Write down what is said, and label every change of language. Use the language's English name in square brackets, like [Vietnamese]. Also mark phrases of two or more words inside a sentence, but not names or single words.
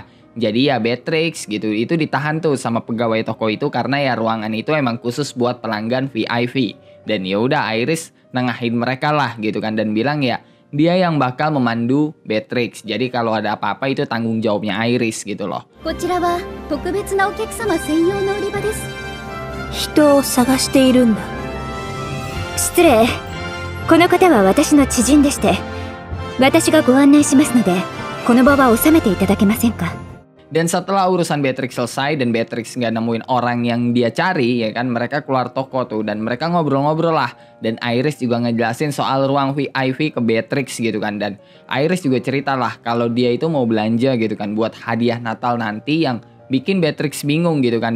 [Indonesian] Jadi ya Beatrix gitu itu ditahan tuh sama pegawai toko itu karena ya ruangan itu emang khusus buat pelanggan VIP. Dan ya udah Iris nengahin mereka lah gitu kan, dan bilang ya dia yang bakal memandu Beatrix. Jadi kalau ada apa-apa itu tanggung jawabnya Iris gitu loh. [Japanese] こちらは特別なお客様専用の売り場です。人を探しているんだ。失礼。この方は私の知人でして、私がご案内しますので、この場は収めていただけませんか。 [Indonesian] Dan setelah urusan Beatrix selesai dan Beatrix nggak nemuin orang yang dia cari ya kan, mereka keluar toko tuh dan mereka ngobrol-ngobrol lah. Dan Iris juga ngejelasin soal ruang VIP ke Beatrix gitu kan. Dan Iris juga cerita lah kalau dia itu mau belanja gitu kan buat hadiah Natal nanti, yang bikin Beatrix bingung gitu kan.